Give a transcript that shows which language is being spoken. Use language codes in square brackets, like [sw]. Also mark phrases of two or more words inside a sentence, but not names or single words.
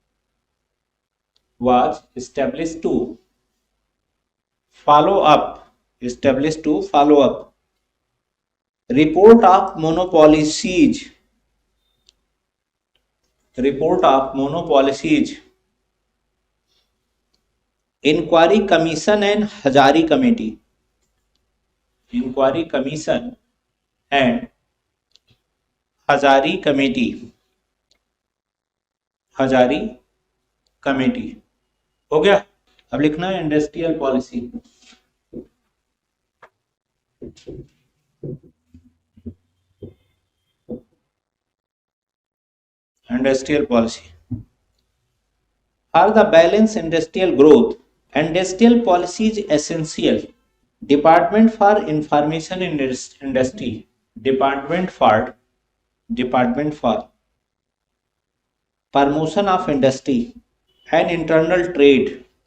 [en] was established to follow up, established to follow up report of monopolies, report of monopolies, inquiry commission and Hazari committee, inquiry commission and Hazari committee, Hazari committee, [hi] हो गया। अब लिखना है [en] industrial policy, industrial policy for the balanced industrial growth, industrial policy is essential, department for information industry, department for promotion of industry and internal trade,